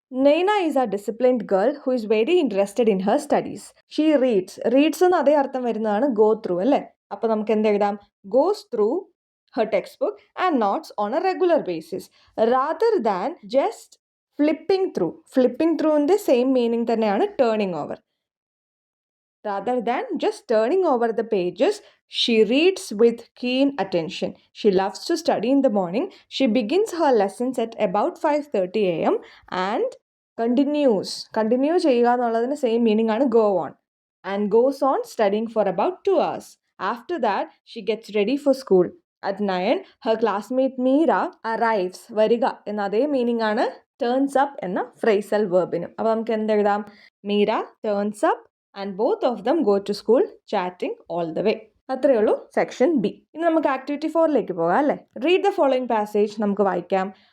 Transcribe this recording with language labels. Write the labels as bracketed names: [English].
[English] Naina is a disciplined girl who is very interested in her studies. She reads, [Malayalam] reads എന്ന് അതേ അർത്ഥം വരുന്നതാണ് go through അല്ലേ. അപ്പോൾ നമുക്ക് എന്ത് എഴുതാം? [English] Goes through her text book and notes on a regular basis rather than just flipping through. [Malayalam] Flipping ത്രൂവിൻ്റെ same meaning തന്നെയാണ് turning over. [English] Rather than just turning over the pages, she reads with keen attention. She loves to study in the morning. She begins her lessons at about 5:30 a.m. and continues. [Malayalam] Continue ചെയ്യുക എന്നുള്ളതിന് same meaning ആണ് go on. [English] And goes on studying for about 2 hours. After that, she gets ready for school. At 9, her classmate Meera arrives. [Malayalam] വരിക എന്ന അതേ meaning ആണ് [English] turns up [Malayalam] എന്ന phrasal വെർബിനും. അപ്പോൾ നമുക്ക് എന്തെഴുതാം? Meera turns up [English] And both of them go to school chatting all the way. [Malayalam] അത്രയേ ഉള്ളൂ section B. ഇനി നമുക്ക് ആക്ടിവിറ്റി 4ലേക്ക് പോകാം അല്ലേ. [English] read the following passage [Malayalam] നമുക്ക് വായിക്കാം.